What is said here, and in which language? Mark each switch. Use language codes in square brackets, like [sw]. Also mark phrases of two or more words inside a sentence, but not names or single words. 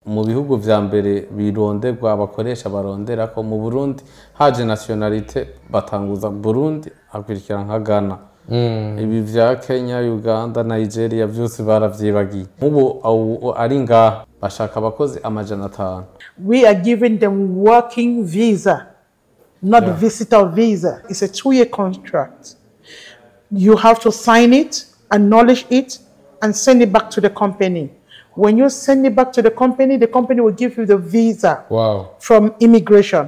[rn] mu bihugu vya mbere bironderwa abakoresha barondera ko mu Burundi haje nationalité batanguza Burundi akurikira nka Ghana. Ibi vya Kenya, Uganda, Nigeria vyose baravyibagiye. Ubu ari ngaha bashaka abakozi amajana 5. [en] We are giving them working visa, not visitor visa. It's a 2-year contract. You have to sign it, acknowledge it, and send it back to the company. When you send it back to the company will give you the visa from immigration.